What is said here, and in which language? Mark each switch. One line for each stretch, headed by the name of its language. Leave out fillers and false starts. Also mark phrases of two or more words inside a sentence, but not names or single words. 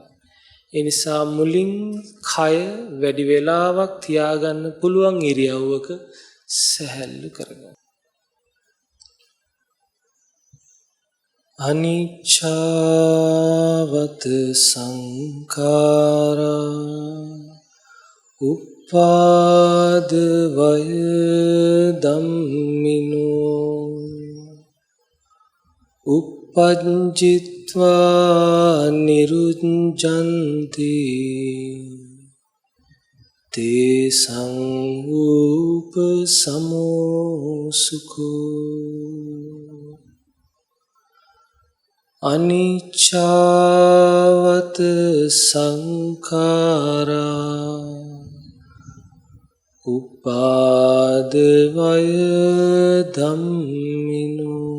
Sinhala: ඒ නිසා මුලින් කය වැඩි වේලාවක් තියාගන්න පුළුවන් ඉරියව්වක සැහැල්ලු කරගන්න.
Pali: අනිච්ඡවත සංඛාරා උපාද වය ධම්මිනෝ uppajjitva nirunchanti te samupasamo sukho aniccavat sankhara uppadavaya dhammino